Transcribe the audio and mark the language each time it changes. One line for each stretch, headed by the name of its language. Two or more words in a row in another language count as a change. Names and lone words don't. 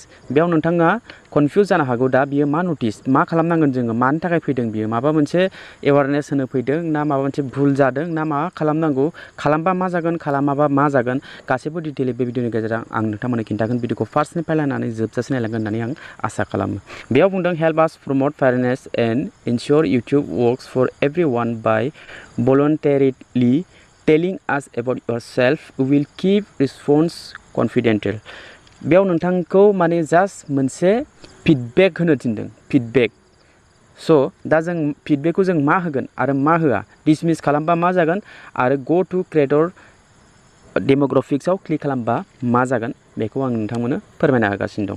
Bodo: बेयाव नोंथाङा कनफिउज जानो हागौ। दा बियो मा नटिस, मा खालामनांगोन जोङो, मानि थाखाय फैदों बियो, माबा मोनसे एवारनेस होनो फैदों ना माबा मोनसे भुल जादों ना मा खालामनांगौ, खालामबा मा जागोन, खालामाबा मा जागोन, गासैबो डिटेलै बे भिडिअनि गेजेरजों आं नोंथांमोननो खिन्थागोन। भिडिअखौ फार्स्टनिफ्राय लानानै जोबजासिम नायलांगोन होननानै आं आसा खालामो। बेयाव बुंदों
English: help us promote fairness and ensure YouTube works for everyone by voluntarily telling us about yourself. We will keep response confidential.
Bodo: बेयाव नोंथांखौ माने जास्ट मोनसे फिडबेक होनो थिनदों, फिडबेक। स' दा जों फिडबेकखौ जों मा होगोन आरो मा होआ, डिसमिस खालामबा मा जागोन आरो
English: go to
Bodo: क्रिएटर डेमोग्राफिक्सआव क्लिक खालामबा मा जागोन बेखौ आं नोंथांमोननो फोरमायना होगासिनो दं।